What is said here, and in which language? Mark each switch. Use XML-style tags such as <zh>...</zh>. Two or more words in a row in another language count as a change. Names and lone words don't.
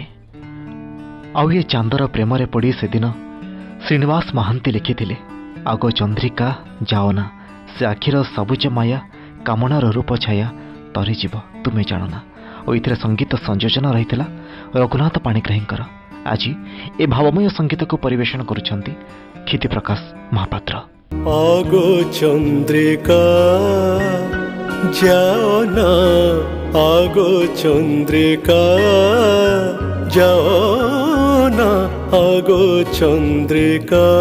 <or>ଆଉ ଏ ଚାନ୍ଦର ପ୍ରେମରେ ପଡ଼ି ସେଦିନ ଶ୍ରୀନିବାସ ମହାନ୍ତି ଲେଖିଥିଲେ, ଆଗ ଚନ୍ଦ୍ରିକା ଯାଅ ନା, ସେ ଆଖିର ସବୁଜ ମାୟା, କାମନାର ରୂପ ଛାୟା, ତରିଯିବ ତୁମେ ଜାଣ ନା। ଓ ଏଥିରେ ସଙ୍ଗୀତ ସଂଯୋଜନା ରହିଥିଲା ରଘୁନାଥ ପାଣିଗ୍ରାହୀଙ୍କର। ଆଜି ଏ ଭାବମୟ ସଙ୍ଗୀତକୁ ପରିବେଷଣ କରୁଛନ୍ତି କ୍ଷିତି ପ୍ରକାଶ ମହାପାତ୍ର। ଆଗୋ ଚନ୍ଦ୍ରିକା ଯାଅ ନା, ଆଗୋ ଚନ୍ଦ୍ରିକା ଯାଅ ନା, ଆଗୋ ଚନ୍ଦ୍ରିକା।</or>